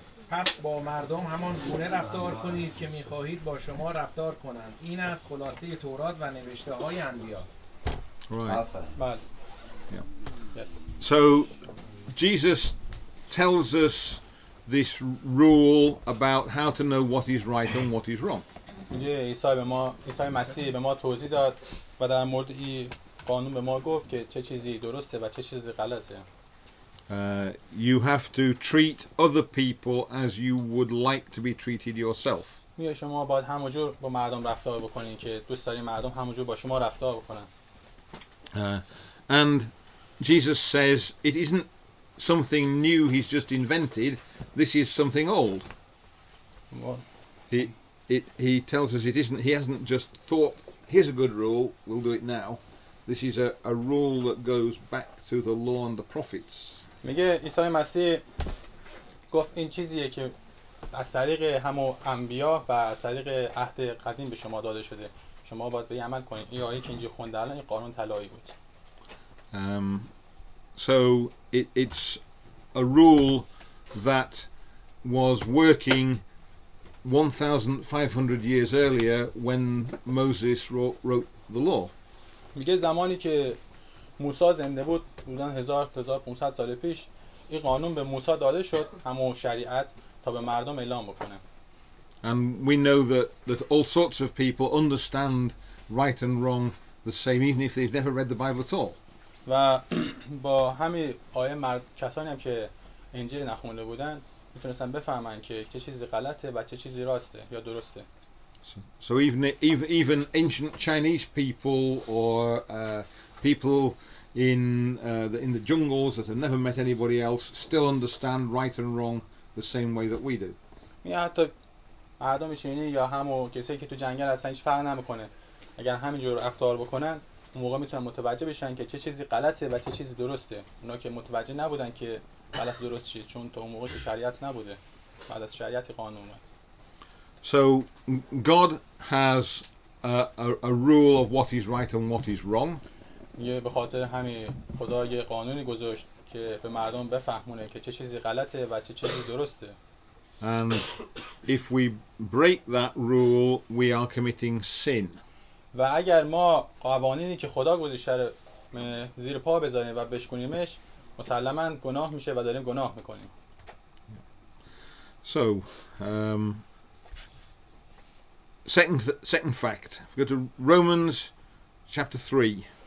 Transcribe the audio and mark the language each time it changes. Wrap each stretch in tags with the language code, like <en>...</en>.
<fa>پس با مردم همان گونه رفتار کنید که می‌خواهید با شما رفتار کنند. این است خلاصه تورات و نوشته های انبیا.</fa> <en>Right.</en> <fa>بله.</fa> <en>Yeah. Yes. So Jesus tells us this rule about how to know what is right and what is wrong.</en> <fa>میگه عیسی مسیح به ما توضیح داد و در مورد این قانون به ما گفت که چه چیزی درسته و چه چیزی غلطه.</fa> <en>You have to treat other people as you would like to be treated yourself.</en> <fa>میگه شما باید همونجور با مردم رفتار بکنین که دوست دارین مردم همونجور با شما رفتار بکنن.</fa> <en>And Jesus says it isn't something new he's just invented. This is something old. He tells us it isn't. He hasn't just thought, here's a good rule, we'll do it now. This is a rule that goes back to the law and the prophets.</en> <fa>میگه عیسی مسیح گفت این چیزیه که از طریق همون انبیا و از طریق عهد قدیم به شما داده شده. شما باید به عمل کنید. این آیه که اینجا خونده الان این قانون طلایی بود.</fa> <en>So it's a rule that was working 1,500 years earlier when Moses wrote the law.</en> <fa>میگه زمانی که موسی زنده بود حدوداً 1500 سال پیش این قانون به موسی داده شد، همون شریعت، تا به مردم اعلام بکنه.</fa> <en>And we know that all sorts of people understand right and wrong the same even if they've never read the Bible at all.</en> <fa>و با همین آیه کسانی هم که انجیل نخونده بودن میتونستن بفهمن که چه چیزی غلطه و چه چیزی راسته یا درسته.</fa> <en>So even ancient Chinese people or people in the jungles that have never met anybody else still understand right and wrong the same way that we do.</en> <fa>یا حتی مردم چینی یا همون کسایی که تو جنگل هستن هیچ فرق نمیکنه. اگر همینجور رفتار بکنن اون موقع میتونن متوجه بشن که چه چیزی غلطه و چه چیزی درسته. اونا که متوجه نبودن که غلط درست چیه، چون تا اون موقع که شریعت نبوده، بعد از شریعت قانون اومد.</fa> <en>So God has a rule of what is right and what is wrong.</en> <fa>یه به خاطر همین خدا یه قانونی گذاشت که به مردم بفهمونه که چه چیزی غلطه و چه چیزی درسته.</fa> <en>And if we break that rule, we are committing sin.</en> <fa>و اگر ما قوانینی که خدا گذاشته رو زیر پا بذاریم و بشکنیمش، مسلماً گناه میشه و داریم گناه میکنیم.</fa> <en>So, second fact. If we go to Romans chapter 3.</en>